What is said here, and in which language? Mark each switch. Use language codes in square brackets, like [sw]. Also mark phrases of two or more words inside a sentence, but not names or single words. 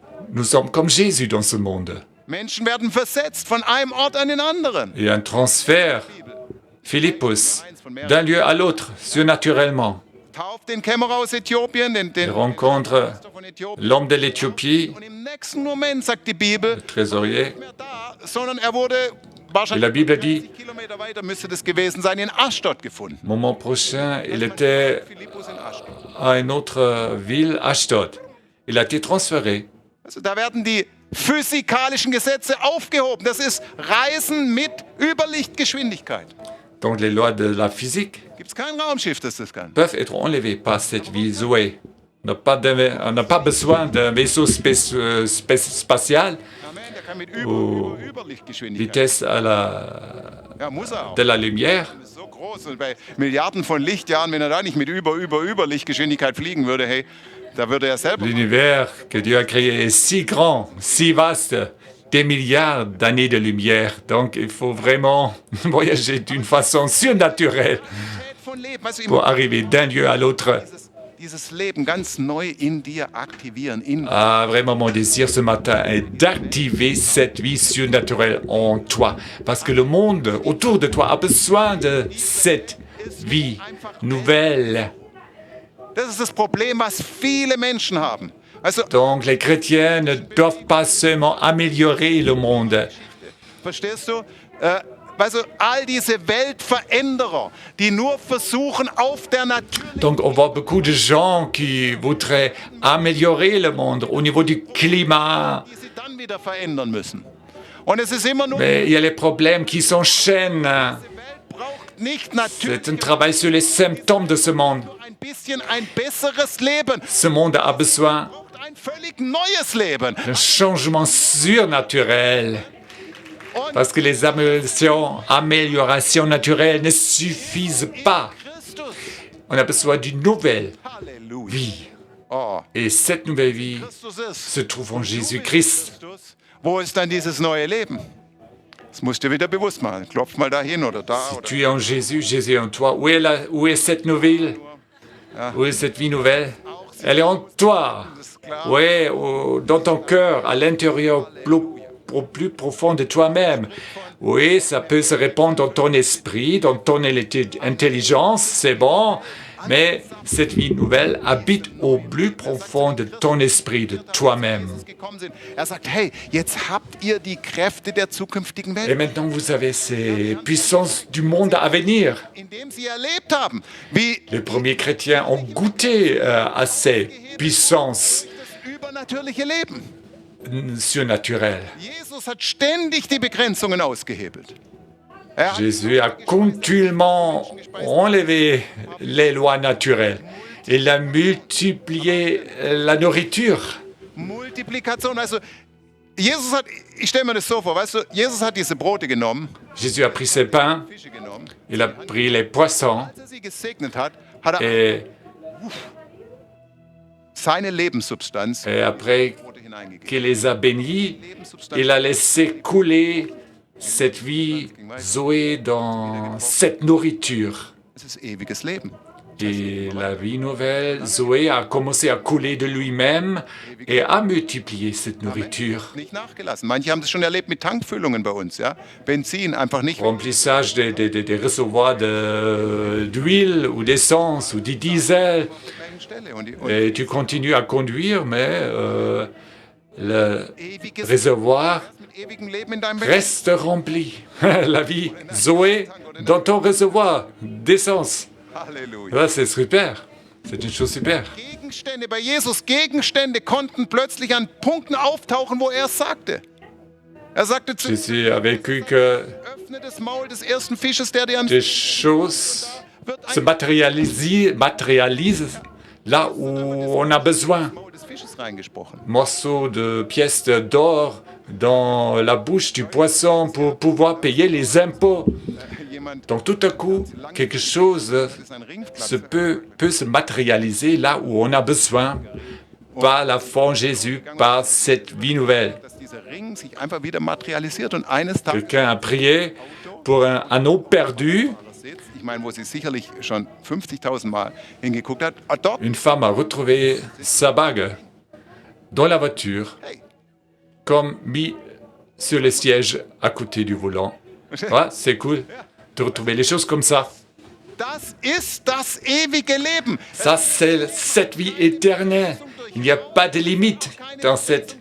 [fr] Nous sommes comme Jésus dans ce monde. [de] Menschen werden versetzt von einem Ort an den anderen. [fr] Il y a un transfert, Philippus, d'un lieu à l'autre, surnaturellement. [de] Tauft den Kämmerer aus Äthiopien, [fr] Il [de] den [fr] rencontre [de] von Äthiopien. [fr] l'homme de l'Éthiopie, [de] Und im nächsten Moment, sagt die Bibel, [fr] le trésorier. [de] nicht mehr da, sondern er wurde [fr] Et [de] wahrscheinlich [fr] la Bible dit, [de] 50 Kilometer weiter müsste das gewesen sein, in Aschdod gefunden. [fr] moment prochain, il était [de] Philippus in Aschdod. [fr] à une autre ville, Ashdod. Il a été transféré. [de] Also da werden die physikalischen Gesetze aufgehoben. Das ist Reisen mit Überlichtgeschwindigkeit. [fr] Donc les lois de la physique [de] Gibt es kein Raumschiff, das das kann. [fr] peuvent être enlevées par cette vie Zoé. On n'a pas besoin d'un vaisseau spatial, [de] Amen, der kann mit Überlichtgeschwindigkeit. [fr] vitesse [de] Ja, muss er auch. [fr] de la lumière. [de] Das ist so groß und bei Milliarden von Lichtjahren, wenn er da nicht mit Überlichtgeschwindigkeit fliegen würde, hey, da würde er selber... [fr] L'univers que Dieu a créé est si grand, si vaste, des milliards d'années de lumière. Donc il faut vraiment voyager d'une façon surnaturelle [de] von Leben, weißt du, [fr] pour arriver d'un lieu à l'autre. [de] dieses Leben ganz neu in dir aktivieren. [fr] Ah, vraiment, mon désir ce matin est d'activer cette vie surnaturelle en toi. Parce que le monde autour de toi a besoin de cette vie nouvelle. [de] Das ist das Problem, was viele Menschen haben. Also, [fr] Donc les chrétiens ne doivent pas seulement améliorer le monde. [de] verstehst du? Weißt du, all diese Weltveränderer, die nur versuchen, auf der Natur, [fr] Donc on voit beaucoup de gens qui voudraient améliorer le monde au niveau du climat. [de] die sie dann wieder verändern müssen. Und es ist immer nur, [fr] Mais il y a les problèmes qui s'enchaînent. [de] diese Welt braucht nicht natürlich [fr] C'est un travail sur les symptômes de ce monde. [de] ein bisschen ein besseres Leben, [fr] Ce monde a besoin [de] braucht ein völlig neues Leben. [fr] d'un changement surnaturel. Parce que les améliorations naturelles ne suffisent pas. [de] Christus. [fr] On a besoin d'une nouvelle [de] Halleluja. [fr] vie. Oh, Et cette nouvelle vie [de] Christus ist. [fr] se trouve en Jésus-Christ. [de] Christus. Wo ist dann dieses neue Leben? Das musst du wieder bewusst machen. Klopf mal da hin oder da. [fr] Si [de] Oder. [fr] tu es en Jésus, Jésus est en toi. Où est cette nouvelle? Où est cette vie nouvelle? Elle est en toi. Oui, dans ton cœur, à l'intérieur, au plus profond de toi-même. Oui, ça peut se répandre dans ton esprit, dans ton intelligence, c'est bon. Mais cette vie nouvelle habite au plus profond de ton esprit, de toi-même. [de] Gekommen sind. Sagt, hey, jetzt habt ihr die Kräfte der zukünftigen [fr] Et [de] Welt, [fr] maintenant, vous avez ces puissances du monde à venir. [de] indem sie erlebt haben, wie [fr] Les premiers chrétiens ont goûté à ces puissances [de] das übernatürliche Leben. [fr] surnaturelles. [de] Jesus hat ständig die Begrenzungen ausgehebelt. Er hat [fr] Jésus a continuellement enlevé les lois naturelles. Il a multiplié la nourriture. [de] Multiplikation, also Jesus hat, ich stelle mir das so vor, weißt du, Jesus hat diese Brote genommen, [fr] Jésus a pris ses pains, [de] Fische genommen, [fr] il a pris les poissons [de] als er sie gesegnet hat, hat er [fr] et, [de] seine Lebenssubstanz in [fr] et après [de] die Brote hineingegeben. [fr] qu'il les a bénis, il a laissé couler cette vie Zoé dans cette nourriture. [de] Es ist ewiges Leben. [fr] Et la vie nouvelle, Zoé a commencé à couler de lui-même et a multiplié cette nourriture. [de] Nicht nachgelassen. Manche haben das schon erlebt mit Tankfüllungen bei uns, ja. Benzin einfach nicht. [fr] Remplissage des réservoirs d'huile ou d'essence ou du diesel. [de] Stelle. Und [fr] Et tu continues à conduire, mais le [de] ewiges [fr] réservoir [de] mit ewigem Leben in deinem Leben. [fr] reste rempli. La vie Zoé dans ton réservoir d'essence. [de] Halleluja. [fr] Là, c'est super. C'est une chose super. [de] Gegenstände bei Jesus, Gegenstände konnten plötzlich an Punkten auftauchen, wo er es sagte. Er sagte zu [fr] Jésus a vécu que [de] öffne das Maul des ersten Fisches, der dir am [fr] des choses [de] wird [fr] se [de] ein [fr] matérialisent là où on a besoin. [de] Maul des Fisches reingesprochen. [fr] Morceaux de pièces d'or dans la bouche du poisson pour pouvoir payer les impôts. [de] Jemand [fr] Donc tout à coup, quelque chose [de] ist ein Ringplatz. [fr] peut se matérialiser là où on a besoin par la foi en Jésus, par cette vie nouvelle. [de] Dass dieser Ring sich einfach wieder materialisiert und eines Tages [fr] Quelqu'un a prié pour un anneau perdu. [de] sitzt, ich meine, wo sie sicherlich schon 50.000 Mal hingeguckt hat, dort, [fr] Une femme a retrouvé sa bague dans la voiture, [de] hey, [fr] comme mis sur le siège à côté du volant. Ouais, c'est cool de retrouver les choses comme ça. [de] das ist das ewige Leben. [fr] Ça, c'est cette vie éternelle. Il n'y a pas de limite dans cette